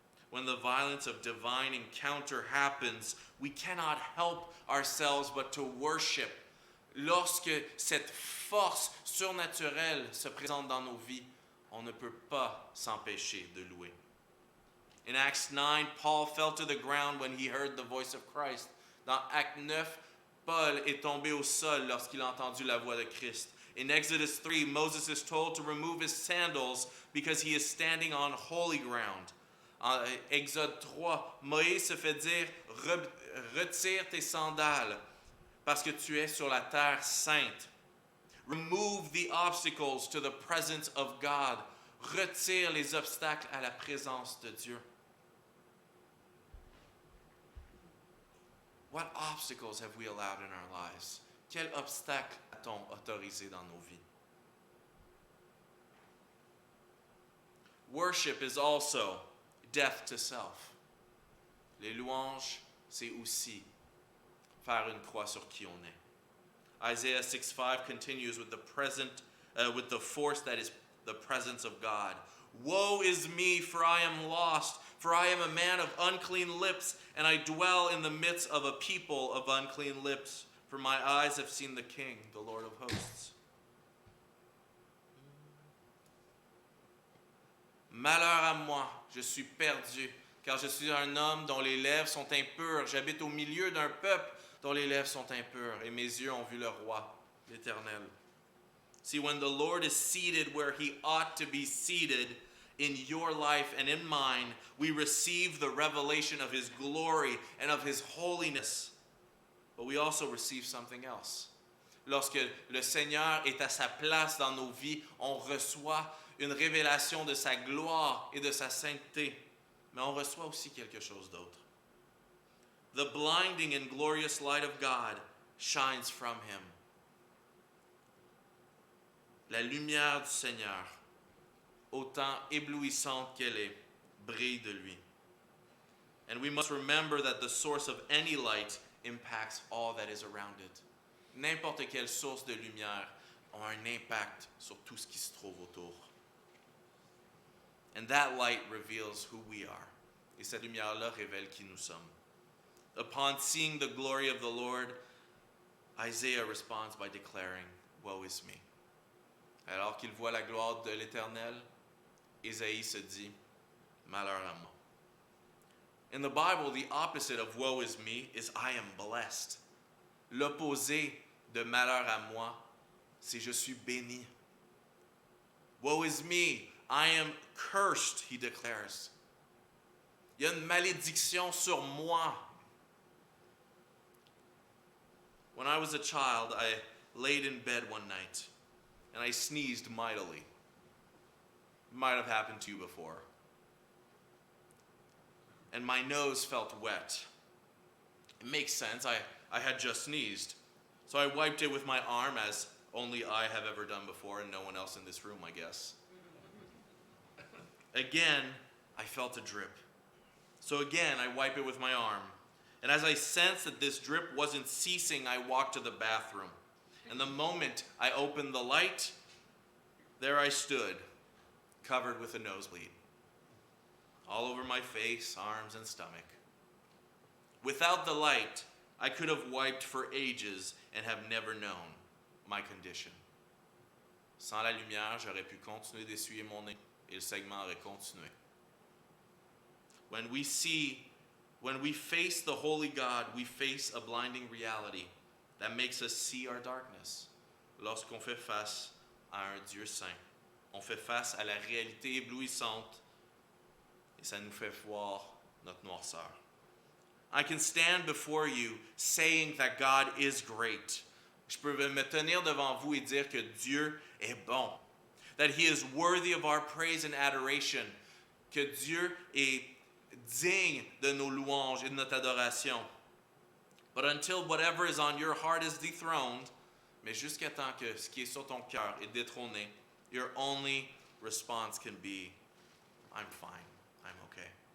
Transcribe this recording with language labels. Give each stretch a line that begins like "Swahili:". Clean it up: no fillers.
English: When the violence of divine encounter happens, we cannot help ourselves but to worship.
French: Lorsque cette force surnaturelle se présente dans nos vies, on ne peut pas s'empêcher de louer.
English: In Acts 9, Paul fell to the ground when he heard the voice of Christ.
French: Dans Acte 9, Paul est tombé au sol lorsqu'il a entendu la voix de Christ.
English: In Exodus 3, Moses is told to remove his sandals because he is standing on holy ground.
French: En Exode 3, Moïse se fait dire retire tes sandales parce que tu es sur la terre sainte.
English: Remove the obstacles to the presence of God.
French: Retire les obstacles à la présence de Dieu.
English: What obstacles have we allowed in our lives?
French: Quel obstacle a-t-on autorisé dans nos vies?
English: Worship is also death to self.
French: Les louanges, c'est aussi faire une croix sur qui on est.
English: Isaiah 6:5 continues with with the force that is the presence of God. Woe is me, for I am lost, for I am a man of unclean lips, and I dwell in the midst of a people of unclean lips, for my eyes have seen the King, the Lord of hosts.
French: Malheur à moi, je suis perdu, car je suis un homme dont les lèvres sont impures. J'habite au milieu d'un peuple dont les lèvres sont impures, et mes yeux ont vu le roi, l'Éternel.
English: See, when the Lord is seated where he ought to be seated in your life and in mine, we receive the revelation of his glory and of his holiness. But we also receive something else.
French: Lorsque le Seigneur est à sa place dans nos vies, on reçoit une révélation de sa gloire et de sa sainteté. Mais on reçoit aussi quelque chose d'autre.
English: The blinding and glorious light of God shines from him.
French: La lumière du Seigneur, autant éblouissante qu'elle est, brille de lui.
English: And we must remember that the source of any light impacts all that is around it.
French: N'importe quelle source de lumière a un impact sur tout ce qui se trouve autour.
English: And that light reveals who we are.
French: Et cette lumière-là révèle qui nous sommes.
English: Upon seeing the glory of the Lord, Isaiah responds by declaring, "Woe is me."
French: Alors qu'il voit la gloire de l'Éternel, Ésaïe se dit, malheur à moi.
English: In the Bible, the opposite of woe is me is I am blessed.
French: L'opposé de malheur à moi, c'est je suis béni.
English: Woe is me, I am cursed, he declares.
French: Il y a une malédiction sur moi.
English: When I was a child, I laid in bed one night and I sneezed mightily. It might have happened to you before. And my nose felt wet. It makes sense, I had just sneezed. So I wiped it with my arm, as only I have ever done before, and no one else in this room, I guess. Again, I felt a drip. So again, I wipe it with my arm. And as I sensed that this drip wasn't ceasing, I walked to the bathroom. And the moment I opened the light, there I stood, covered with a nosebleed, all over my face, arms, and stomach. Without the light, I could have wiped for ages and have never known my condition.
French: Sans la lumière, j'aurais pu continuer d'essuyer mon nez et le segment aurait continué.
English: When we face the holy God, we face a blinding reality that makes us see our darkness.
French: Lorsqu'on fait face à un Dieu saint, on fait face à la réalité éblouissante et ça nous fait voir notre noirceur.
English: I can stand before you saying that God is great.
French: Je peux me tenir devant vous et dire que Dieu est bon.
English: That he is worthy of our praise and adoration.
French: Que Dieu est digne de nos louanges et de notre adoration.
English: But until whatever is on your heart is dethroned,
French: mais jusqu'à temps que ce qui est sur ton cœur est détrôné,
English: your only response can be, I'm fine, I'm okay.